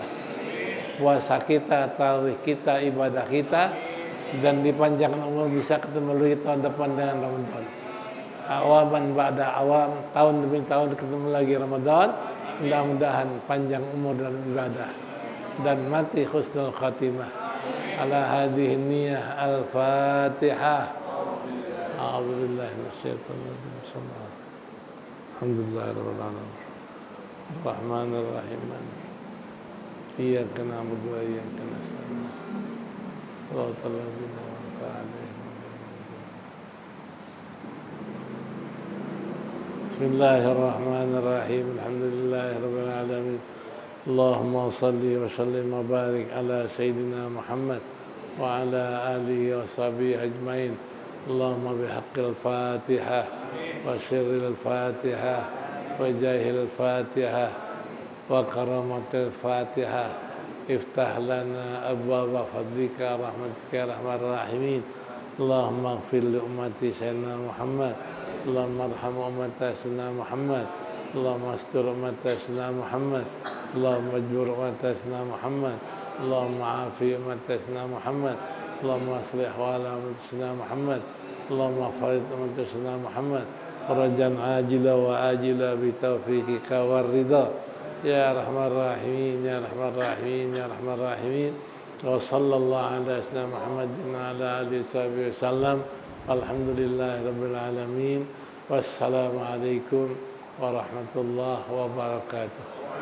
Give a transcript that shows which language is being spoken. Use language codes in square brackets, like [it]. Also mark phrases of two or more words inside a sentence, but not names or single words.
[id] Puasa kita, tarawih kita, ibadah kita, dan dipanjangkan umur bisa ketemu lagi tahun depan dengan Ramadan. [ar] عاما بعد عام, [id] tahun demi tahun ketemu lagi Ramadan. Mudah-mudahan panjang umur dan ibadah dan mati [ar] حسن الخاتمة. على هذه النية الفاتحة. أعوذ بالله من الشيطان الرجيم. الحمد لله رب العالمين. الرحمن الرحيم. إياك نعبد وإياك نستعين. صراط الذين أنعمت عليهم. بسم الله الرحمن الرحيم. الحمد لله رب العالمين اللهم صل وسلم وبارك على سيدنا محمد وعلى آله وصحبه أجمعين. اللهم بحق الفاتحة وسر الفاتحة وجاه الفاتحة وكرامة الفاتحة. افتح لنا أبواب فضلك رحمتك يا أرحم الراحمين. اللهم اغفر لأمة سيدنا محمد. اللهم ارحم أمة سيدنا محمد. اللهم استر أمة سيدنا محمد. اللهم اجبر أمة سيدنا محمد اللهم عاف أمة سيدنا محمد. اللهم أصلح ولاة أمة سيدنا محمد اللهم فرج أمة سيدنا محمد. فرجا عاجلا وآجلا بتوفيقك والرضا. يا أرحم الراحمين يا أرحم الراحمين يا أرحم الراحمين. وصلى الله على سيدنا محمد وعلى آله وسلم. الحمد لله رب العالمين والسلام عليكم ورحمة الله وبركاته.